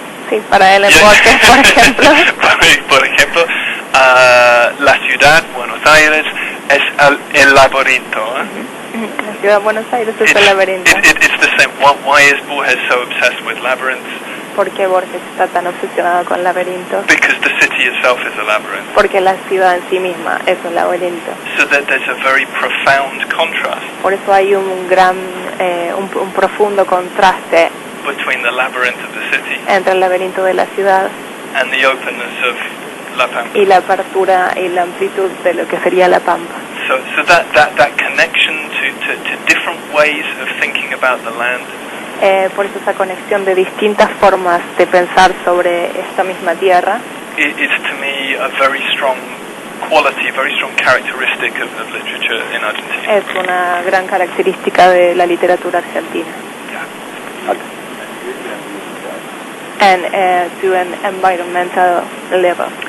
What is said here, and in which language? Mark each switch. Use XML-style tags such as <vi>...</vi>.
<es>Sí, para él en Borges, por ejemplo. Por ejemplo, la ciudad, Buenos Aires, es el laberinto. La ciudad de Buenos Aires es el laberinto.</es> <en>It's the same. Why is Borges so obsessed with labyrinths?</en> <es>¿Por qué Borges está tan obsesionado con laberintos?</es> <en>Because the city itself is a labyrinth.</en> <es>Porque la ciudad en sí misma es un laberinto.</es> <en>So that there's a very profound contrast.</en> <es>Por eso hay un gran, un profundo contraste</es> <en>between the labyrinth of the city</en> <es>entre el laberinto de la ciudad</es> <en>and the openness of La Pampa.</en> <es>Y la apertura y la amplitud de lo que sería La Pampa.</es> <en>So that connection to different ways of thinking about the land.</en> <es>Por eso esa conexión de distintas formas de pensar sobre esta misma tierra.</es> <en>It's to me a very strong quality, very strong characteristic of literature in Argentina.</en> <es>Es una gran característica de la literatura argentina.</es> <en>Yeah. And to an environmental level.</en>